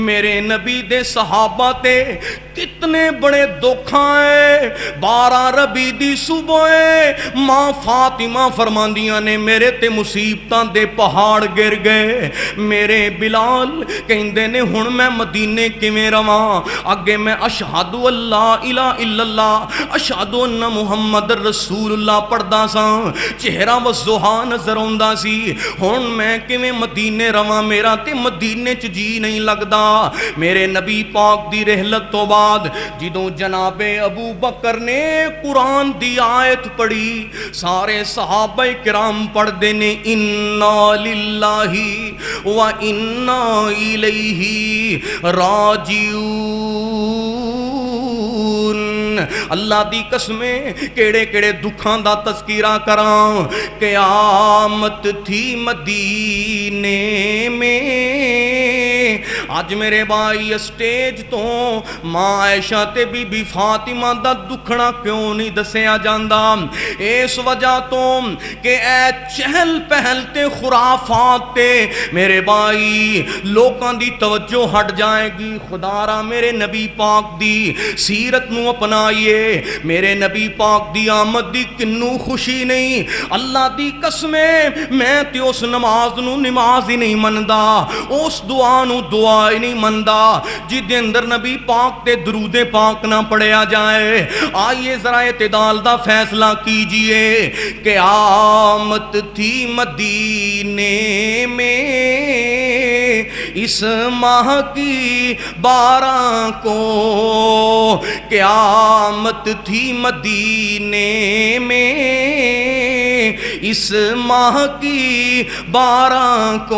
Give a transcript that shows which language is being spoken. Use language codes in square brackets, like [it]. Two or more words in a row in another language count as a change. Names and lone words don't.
[pa] میرے نبی دے صحابہ تے کتنے بڑے دکھ آئے. 12 ربیع دی صبح ماں فاطمہ فرماندیاں نے، میرے تے مصیبتاں دے پہاڑ گر گئے. میرے بلال کہندے نے، ہن میں مدینے کِویں رواں? اگے میں [ar] أشهد أن لا إله إلا الله أشهد أن محمد رسول الله [pa] پڑھدا ساں، چہرہ والضحیٰ نظر آؤندا سی. ہن میں کِویں مدینے رواں؟ میرا تے مدینے چ جی نہیں لگدا. میرے نبی پاک دی رحلت تو بعد جدوں جنابِ ابو بکر نے قرآن دی آیت پڑھی، سارے صحابہ کرام پڑھدے نے, [ar] إنا لله وإنا إليه راجعون. [pa] اللہ دی قسمیں کیڑے کیڑے دکھاں دا تذکرہ کراں. [ur] قیامت تھی مدینے میں. [pa] آج میرے بھائی اسٹیج تو ماں عائشہ تے بی بی فاطمہ دا دکھنا کیوں نہیں دسیا جاندا؟ اس وجہ تو کہ اے چہل پہل تے خرافات تے میرے بھائی لوکاں دی توجہ ہٹ جائے گی. خدا را میرے نبی پاک دی سیرت نو اپنائیے. میرے نبی پاک دی آمد دی کنوں خوشی نہیں. اللہ دی قسمیں میں تے اس نماز نو نماز ہی نہیں مندا, اس دعا نو دعا ہی نہیں مندا جدے اندر نبی پاک تے درود پاک نہ پڑھیا جائے. آئیے ذرا اعتدال دا فیصلہ کیجئے. [ur] قیامت تھی مدینے میں اس ماہ کی 12 کو. قیامت تھی مدینے میں اس ماہ کی 12 کو.